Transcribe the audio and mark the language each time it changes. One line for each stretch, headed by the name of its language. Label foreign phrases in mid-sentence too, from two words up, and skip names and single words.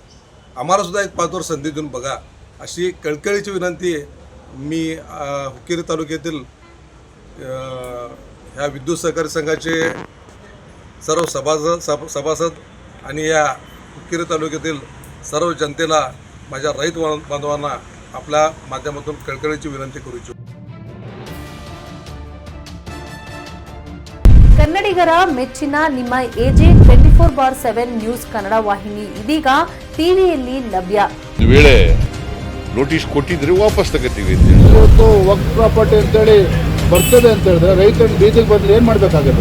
Marathi: आम्हालासुद्धा एक 5 वर्ष संधी देऊन बघा, अशी कळकळीची विनंती मी हुक्केरी तालुक्यातील ह्या विद्युत सहकारी संघाचे सर्व सभासद आणि या हुक्केरी तालुक्यातील सर्व जनतेला, माझ्या रैत बांधवांना आपल्या माध्यमातून कळकळीची विनंती करू इच्छितो.
Kannada: ಕನ್ನಡಿಗರ ಮೆಚ್ಚಿನ ನಿಮ್ಮ ಎಜೆ 24/7 ನ್ಯೂಸ್ ಕನ್ನಡ ವಾಹಿನಿ ಇದೀಗ ಟಿವಿಯಲ್ಲಿ ಲಭ್ಯ. ಒಂದು ವೇಳೆ ನೋಟಿಸ್ ಕೊಟ್ಟಿದ್ರೆ ವಾಪಸ್ ತಗೋತೀವಿ. ಇವತ್ತು ವಕ್ಫ್ ಪ್ರಾಪರ್ಟಿ ಅಂತೇಳಿ ಬರ್ತದೆ ಅಂತ ಹೇಳಿದ್ರೆ ರೈತರು ಬೀದಿಗೆ ಬಂದ್ರೆ ಏನ್ ಮಾಡ್ಬೇಕಾಗುತ್ತೆ?